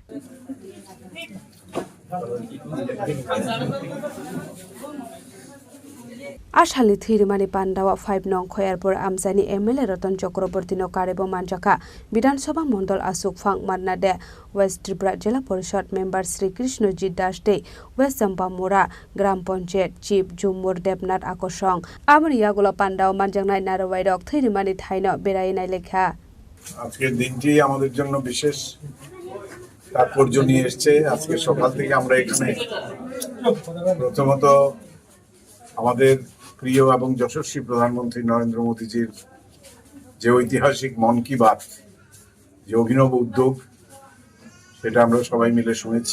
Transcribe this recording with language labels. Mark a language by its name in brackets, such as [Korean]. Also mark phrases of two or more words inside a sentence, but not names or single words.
[Kok Borok] Ashali Thirimani Pandawa 5 Nong Khayarpur Amsani MLA Roton Chakraborty no Karebo Manjaka Bidan Sabha Mondol Asuk Phang Marnade West Tripura Jila Porishad Member Sri Krishnojit Das Day West Sampamura Gram Panchayat Chief Jumur Debnat Akosong Amri Yagulo Pandao Manjangnai Narawai Thirimani Thaino Berainai Lekha [Bangla] আজকের দিনটি আমাদের জন্য বিশেষ তাৎপর্য নিয়ে এসেছে। আজকে সকাল থেকে আমরা এখানে প্রথমত আমাদের প্রিয় এবং যশস্বী প্রধানমন্ত্রী নরেন্দ্র মোদীজির যে ঐতিহাসিক মন কি বাত, যে অভিনব উদ্যোগ, সেটা আমরা সবাই মিলে শুনেছি।